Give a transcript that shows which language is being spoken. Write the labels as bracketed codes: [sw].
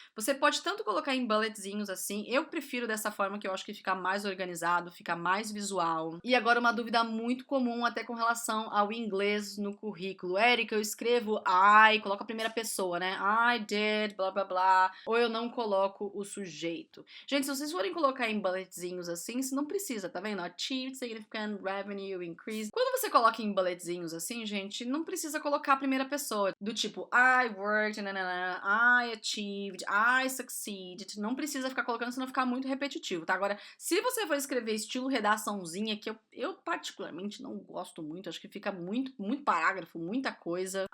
[pt] Você pode tanto colocar em bulletzinhos assim, eu prefiro dessa forma que eu acho que fica mais organizado, fica mais visual. E agora uma dúvida muito comum até com relação ao inglês no currículo. Érica, eu escrevo I, coloco a primeira pessoa, né? [en] I did, [pt] blá blá blá, ou eu não coloco o sujeito. Gente, se vocês forem colocar em bulletzinhos assim, você não precisa, tá vendo? [en] Achieved significant revenue increase. [pt] Quando você coloca em bulletzinhos assim, gente, não precisa colocar a primeira pessoa, do tipo [en] I worked, [pt] nanana, [en] I achieved, I succeeded. [pt] Não precisa ficar colocando, senão ficar muito repetitivo, tá? Agora, se você for escrever estilo redaçãozinha, que eu particularmente não gosto muito, acho que fica muito parágrafo, muita coisa.